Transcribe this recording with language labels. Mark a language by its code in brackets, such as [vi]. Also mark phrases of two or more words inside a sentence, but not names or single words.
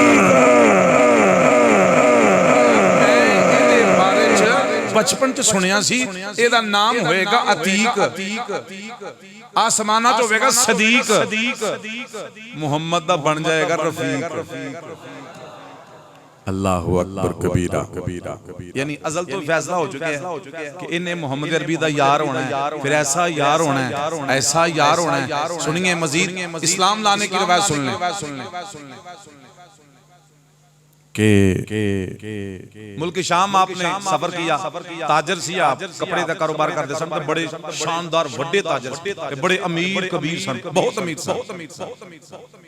[pa] بچپن چ سنیا سی ایہدا ناں ہووے گا عتیق، اسماناں چ ہووے گا صدیق، محمد دا بن جائے گا رفیق. [ar] الله أكبر كبيرا. [pa] یعنی ازل توں فیصلہ ہو چکا اے کہ انہاں محمد عربی دا یار ہونا اے، فیر ایسا یار ہونا اے، ایسا یار ہونا اے. [ur] سنیے مزید اسلام لانے کی روایت سن لیں کہ ملک شام آپ نے سفر کیا, [pa] تاجر سی آپ, [ur] کپڑے کا کاروبار کرتے سن، بڑے شاندار بڑے تاجر، بڑے امیر کبیر سن، بہت امیر.